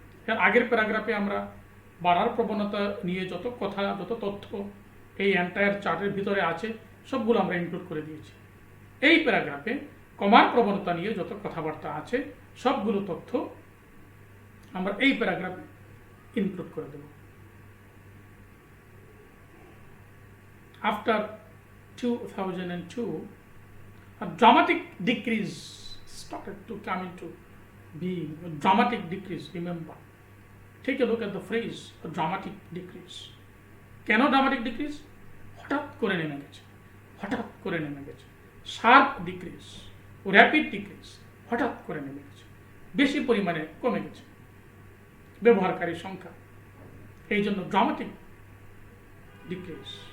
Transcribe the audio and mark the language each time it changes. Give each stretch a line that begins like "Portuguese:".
Bangla: এর আগের প্যারাগ্রাফে আমরা বাড়ার প্রবণতা নিয়ে যত কথা, যত তথ্য এই এন্টায়ার চার্টের ভিতরে আছে সবগুলো আমরা ইনক্লুড করে দিয়েছি। এই প্যারাগ্রাফে কমার প্রবণতা নিয়ে যত কথাবার্তা আছে সবগুলো তথ্য আমরা এই প্যারাগ্রাফে ইনক্লুড করে দেব।
English: After 2002, a dramatic decrease started to come into being. A dramatic decrease, remember. Take a look at the phrase, a dramatic decrease. কেন dramatic decrease?
Bangla: হঠাৎ করে নেমে গেছে, হঠাৎ করে নেমে গেছে। শার্প ডিক্রিজ, র্যাপিড ডিক্রিজ, হঠাৎ করে নেমে গেছে, বেশি পরিমাণে কমে গেছে ব্যবহারকারী সংখ্যা, এই জন্য ড্রামাটিক ডিক্রিজ।